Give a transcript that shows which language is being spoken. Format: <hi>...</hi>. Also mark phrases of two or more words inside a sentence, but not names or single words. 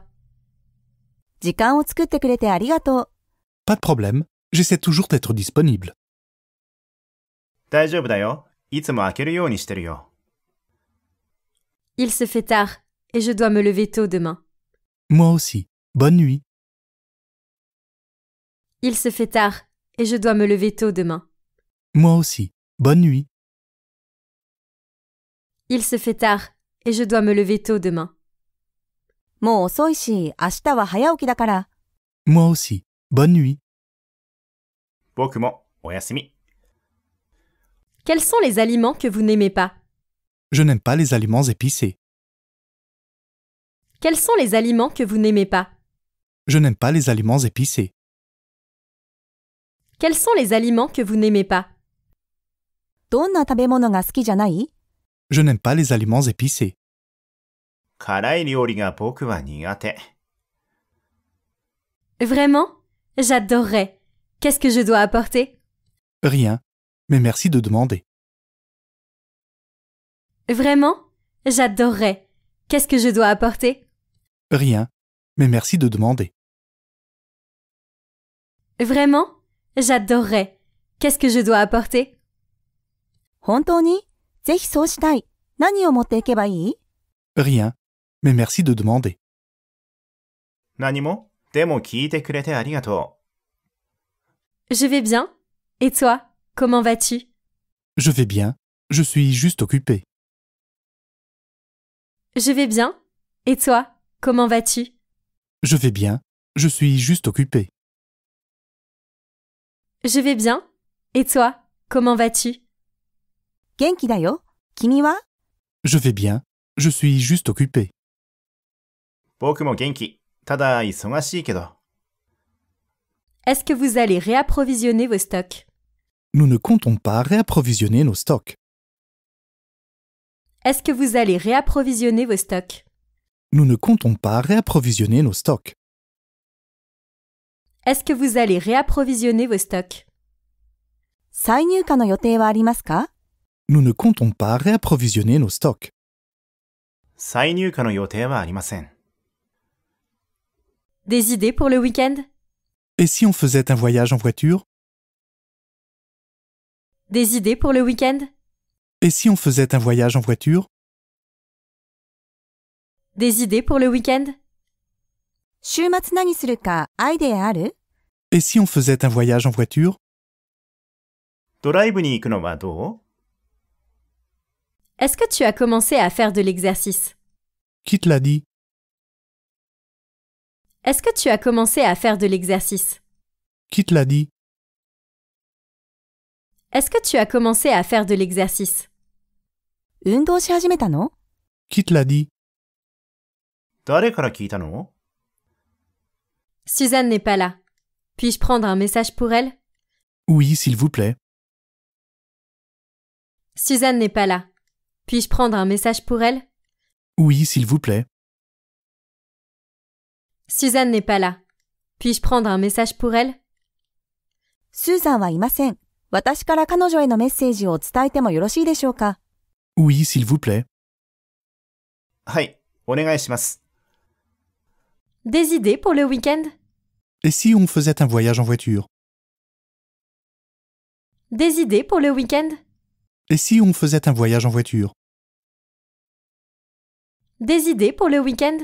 <ja>時間を作ってくれてありがとう。</ja> <fr>Pas de problème, j'essaie toujours d'être disponible.</fr> <ja>大丈夫だよ。いつも開けるようにしてるよ。</ja> <fr>Il se fait tard, et je dois me lever tôt demain. Moi aussi. Bonne nuit. Il se fait tard, et je dois me lever tôt demain. Moi aussi. Bonne nuit. Il se fait tard, et je dois me lever tôt demain.</fr> <ja>もう遅いし、明日は早起きだから。</ja> <fr>Moi aussi. Bonne nuit.</fr> <ja>僕もおやすみ。</ja> <fr>Quels sont les aliments que vous n'aimez pas? Je n'aime pas les aliments épicés. Quels sont les aliments que vous n'aimez pas? Je n'aime pas les aliments épicés. Quels sont les aliments que vous n'aimez pas?</fr> <ja>どんな食べ物が好きじゃない？</ja> <fr>Je n'aime pas les aliments épicés.</fr> <ja>辛い料理が僕は苦手。</ja> <fr>Vraiment? J'adorerais. Qu'est-ce que je dois apporter? Rien. Mais merci de demander. Vraiment? J'adorerais. Qu'est-ce que je dois apporter? Rien. Mais merci de demander. Vraiment? J'adorerais. Qu'est-ce que je dois apporter?</fr> <ja>本当に？ぜひそうしたい。何を持っていけばいい？</ja> <fr>Rien. Mais merci de demander.</fr> <ja>何も？でも聞いてくれてありがと</ja> <fr>Je vais bien. Et toi? Comment vas-tu? Je vais bien. Je suis juste occupé. Je vais bien. Et toi? Comment vas-tu? Je vais bien. Je suis juste occupé. Je vais bien. Et toi? Comment vas-tu?</fr> <ja>元気だよ。君は？</ja> <fr>Je vais bien. Je suis juste occupé.</fr> <ja>う。僕も元気。ただ忙しいけど。</ja> <fr>Est-ce que vous allez réapprovisionner vos stocks? Nous ne comptons pas réapprovisionner nos stocks. Est-ce que vous allez réapprovisionner vos stocks? Nous ne comptons pas réapprovisionner nos stocks. Est-ce que vous allez réapprovisionner vos stocks?</fr> <ja>再入荷の予定はありますか？</ja> <fr>Nous ne comptons pas réapprovisionner nos stocks.</fr> <ja>再入荷の予定はありません。</ja> <fr>Des idées pour le week-end? Et si on faisait un voyage en voiture? Des idées pour le week-end? Et si on faisait un voyage en voiture? Des idées pour le week-end?</fr> <ja>週末何するかアイデアある？</ja> <fr>Et si on faisait un voyage en voiture?</fr> <ja>ドライブに行くのはどう？</ja> <fr>Est-ce que tu as commencé à faire de l'exercice? Qui te l'a dit? Est-ce que tu as commencé à faire de l'exercice? Qui te l'a dit? Est-ce que tu as commencé à faire de l'exercice?</fr> <ja>運動し始めたの？</ja> <fr>Qui te l'a dit?</fr> <ja>誰から聞いたの？</ja> <fr>Suzanne n'est pas là. Puis-je prendre un message pour elle? Oui, s'il vous plaît. Suzanne n'est pas là. Puis-je prendre un message pour elle? Oui, s'il vous plaît. Suzanne n'est pas là. Puis-je prendre un message pour elle?</fr> <ja>スーザンはいません。私から彼女へのメッセージを伝えてもよろしいでしょうか？</ja> <fr>Oui, s'il vous plaît.</fr> <ja>はい、お願いします。</ja> <fr>Des idées pour le week-end? Et si on faisait un voyage en voiture? Des idées pour le week-end? Et si on faisait un voyage en voiture? Des idées pour le week-end?</fr>